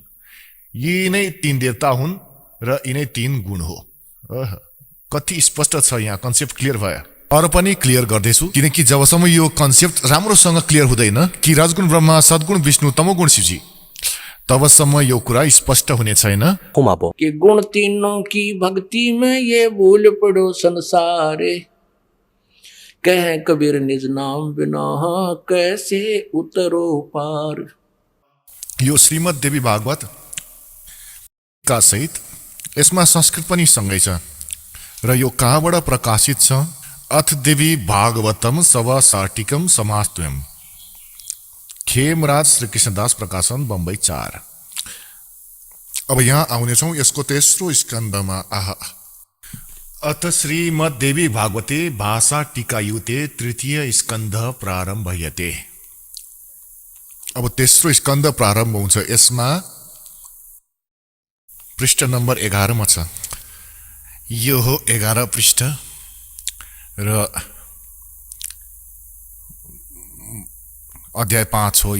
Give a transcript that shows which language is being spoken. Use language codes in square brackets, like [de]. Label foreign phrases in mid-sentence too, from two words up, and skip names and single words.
[ne] यी नै 3 देवता हुन् र यिनै 3 गुण हो। कति स्पष्ट छ, यहाँ [en] concept clear [ne] भयो। अरू पनि क्लियर गर्दैछु किनकि जबसम्म यो कन्सेप्ट राम्रोसँग क्लियर हुँदैन कि रजगुण ब्रह्मा सद्गुण विष्णु तमोगुण शिवजी तबसम्म यो कुरा स्पष्ट हुने छैन। [hi] कि गुण 3 की भक्ति में ये भूल पड़ो संसार। कह कबीर निज नाम बिना कैसे उतरो पार। [ne] यो श्रीमद् देवी भागवत का सहित यसमा संस्कृत पनि सँगै छ र यो कहाँबाट प्रकाशित छ? [sa] अथ देवी भागवतम सवा साटिकम समास्तुयम, खेमराज श्री कृष्णदास प्रकाशन बम्बई 4। [ne] अब यहाँ आउनेछौँ यसको तेस्रो स्कन्धमा। आहा, [sa] अथ श्रीमद्देवी भागवते भाषा टीकायुते तृतीय स्कन्ध प्रारम्भयते। [ne] अब तेस्रो स्कन्ध प्रारम्भ हुन्छ। यसमा पृष्ठ नम्बर 11 मा छ। यो हो 11 पृष्ठ र अध्याय 5 हो।